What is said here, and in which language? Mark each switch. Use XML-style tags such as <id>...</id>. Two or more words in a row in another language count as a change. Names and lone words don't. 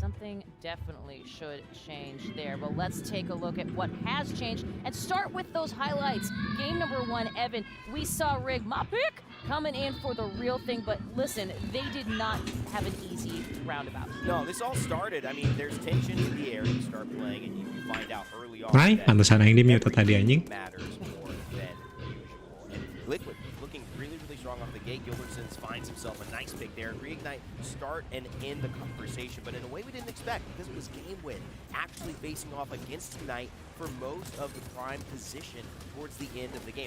<en>Something definitely should change there, but let's take a look at what has changed and start with those highlights. Game number 1, Evan, we saw Rig, my pick, coming in for the real thing, but listen, they did not have an easy roundabout. No, this all started, I mean, there's tension in the air, you start playing and you find out early on</en> <su>Ay, pantesan aing di mute tadi anjing.</su> <en>matters more than usual. And Liquid looking really strong off the gate. Gilbertson finds himself a nice pick there. Reignite start and end the conversation, but in a way we didn't expect, because it was GameWidth actually facing off against Ignite for most of the prime position towards the end of the game.</en>